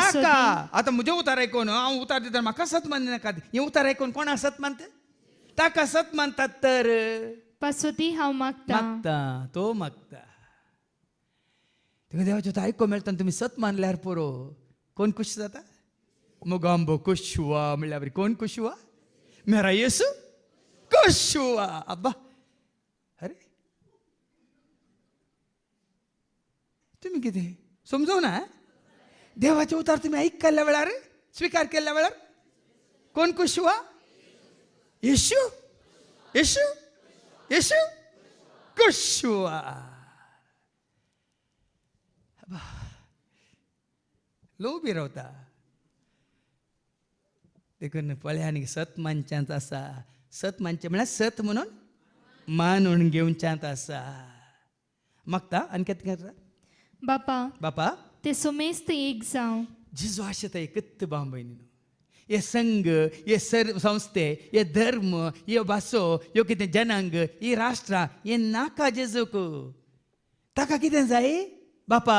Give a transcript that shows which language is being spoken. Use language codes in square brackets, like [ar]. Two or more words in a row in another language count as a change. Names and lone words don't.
[kok] पासोती आता म्हजे उतार आयकून हांव उतार दिता म्हाका सत मानना नाका हे उतार आयकून कोणा सत मानता ताका सत मानतात तर पासोती हांव मागता मागता तो मागता तुका देवाचें उतार आयकूंक मेळटा आनी तुमी सत मानल्यार पुरो कोण खुश जाता [hi] मुगांबो खुश हुआ [kok] म्हणल्यार बरी कोण [hi] खुश हुआ मेरा येसू खुश हुआ [kok] अब्बा अरे तुम्ही कितें समजवना देवाचे उतार तुम्ही आयकल्ल्या वेळार स्वीकार केल्ल्या वेळार कोण [hi] खुश हुआ [kok] येशू येशू येशू [hi] खुश हुआ [kok] लो उबी रावता देखून पळयांनी सत मानच्यांत आसा सत मानचें म्हळ्यार सत म्हणून मानून घेवच्यांत आसा मागता आनी कितें करता बापा ते सुमेस्त एक जावं जिजो आशा थंय कत्त बांबयनी हे संघ हे संस्थे हे धर्म हे भासो ह्यो कितें जनांग ही राष्ट्रां हे नाका जेजूक ताका कितें जाय बापा